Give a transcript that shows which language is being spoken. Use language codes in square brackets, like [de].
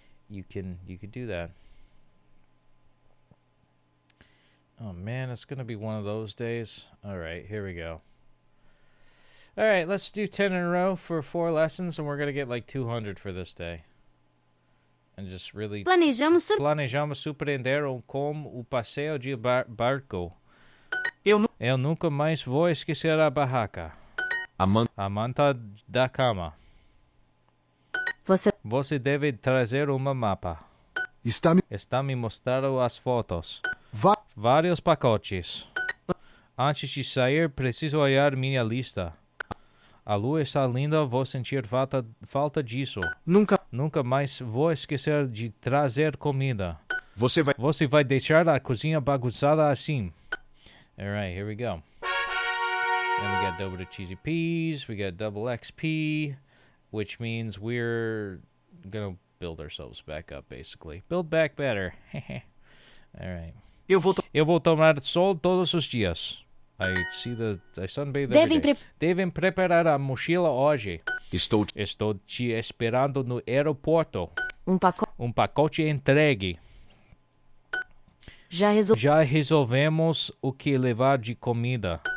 [en] You could do that. Oh man, it's gonna be one of those days. All right, here we go. All right, let's do 10 in a row for 4 lessons, and we're going to get like 200 for this day. And just really... [pt] Planejamos surpreender com o passeio de barco. Eu nunca mais vou esquecer a barraca. A manta da cama. Você deve trazer uma mapa. Está me mostrando as fotos. Vários pacotes. Antes de sair, preciso olhar minha lista. A lua está linda, vou sentir falta disso. Nunca mais vou esquecer de trazer comida. Você vai deixar a cozinha bagunçada assim. [en] Alright, here we go. Then we got double the cheesy peas. We got double XP, which means we're gonna build ourselves back up, basically. Build back better. Alright. [pt] Eu vou tomar sol todos os dias. [en] I sunbathe every day. [pt] Devem preparar a mochila hoje. Estou te esperando no aeroporto. Pacote entregue. Já resolvemos o que levar de comida.